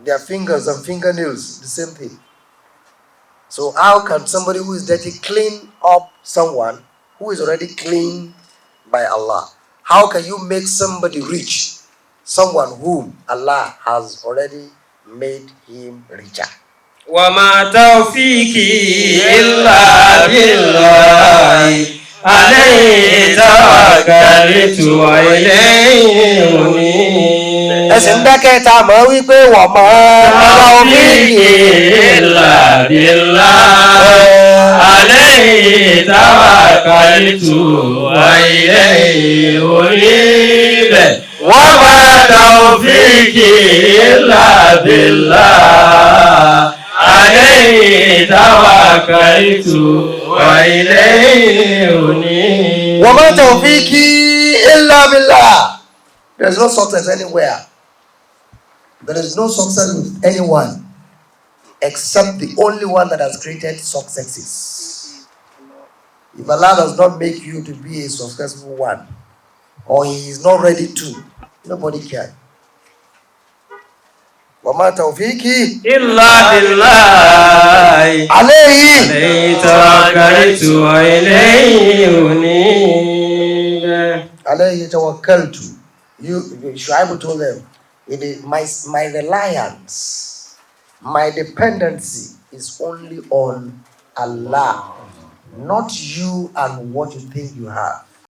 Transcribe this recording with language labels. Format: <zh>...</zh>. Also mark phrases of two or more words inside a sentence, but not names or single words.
<en>Their fingers and fingernails, the same thing. So how can somebody who is dirty clean up someone who is already clean by Allah? How can you make somebody rich? Someone whom Allah has already made him richer.</en> <ar>وما توفيقي إلا بالله عليه توكلت وإليه أنيب.</ar> <yo>ẹsìn dákẹ́ta mọ̀ wípé wọ́n mọ̀</yo> <ar>توفيقي إلا بالله عليه توكلت وإليه أنيب. وما توفيقي إلا بالله عليه توكلت وإليه أنيب. وما توفيقي إلا بالله.</ar> <en>There is no success anywhere. There is no success with anyone except the only one that has created successes. If Allah does not make you to be a successful one, or He is not ready to, nobody can.</en> <ar>وما توفيقي إلا بالله عليه توكلت وإليه أنيب. عليه توكلت.</ar> <en>Shu'aib told them, my reliance, my dependency is only on Allah, not you and what you think you have.</en>